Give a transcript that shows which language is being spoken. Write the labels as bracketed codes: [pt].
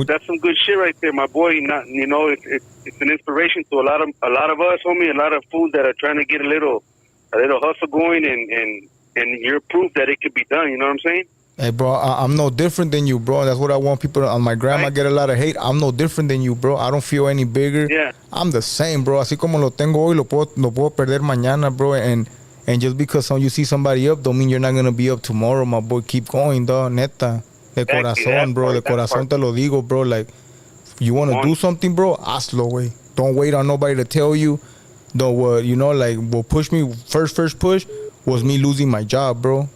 [en] That's some good shit right there, my boy. Not, you know, it's an inspiration to a lot of us, homie. A lot of fools that are trying to get a little hustle going, and you're proof that it could be done. You know what I'm saying? Hey, bro, I'm no different than you, bro. That's what I want people to, on my gram. I get a lot of hate. I'm no different than you, bro. I don't feel any bigger. Yeah. I'm the same, bro. [es] Así como lo tengo hoy, lo puedo perder mañana, bro. [en] And just because you see somebody up, don't mean you're not going to be up tomorrow, my boy. Keep going, dog. [es] Neta. De corazón, bro. De corazón te lo digo, bro. [en] Like, you want to do something, bro? [es] Hazlo, way. [en] Don't wait on nobody to tell you. Don't, you know, like, what pushed me, first push was me losing my job, bro.